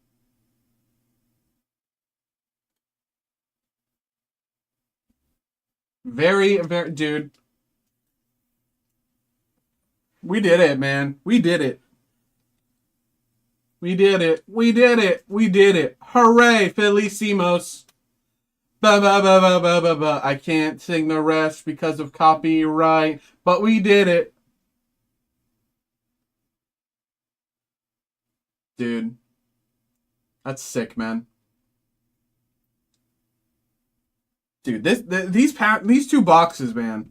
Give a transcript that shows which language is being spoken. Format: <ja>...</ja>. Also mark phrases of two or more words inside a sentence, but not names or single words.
<en>Very, very, dude. We did it, man. We did it. We did it. We did it. We did it. Hooray, Felicimos. Ba ba ba ba ba ba ba. I can't sing the rest because of copyright, but we did it. Dude. That's sick, man. Dude, these two boxes, man.</en>